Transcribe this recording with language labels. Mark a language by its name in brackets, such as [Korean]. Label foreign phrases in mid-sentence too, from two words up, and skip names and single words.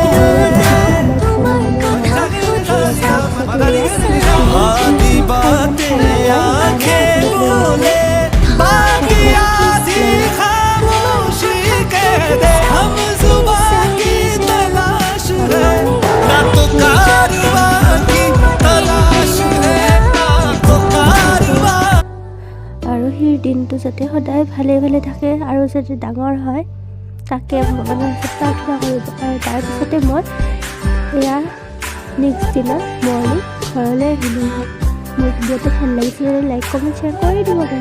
[Hindi] आधी बातें आंखें बोले बाकी आधी खामोशी कह दे हम जुबान की तलाश है ना तो कारवां की तलाश है ना तो कारवां [Assamese] আৰু সেই দিনটো যাতে সদায় ভালে ভালে থাকে আৰু যাতে ডাঙৰ হয় তাকে প্ৰাৰ্থনা কৰিব। আৰু তাৰপিছতে মই এয়া নেক্সট দিনা মৰ্ণিং ঘৰলৈ আহিলোঁ। মোৰ ভিডিঅ'টো ভাল লাগিছিলে [English] like comment share [Assamese] কৰি দিব।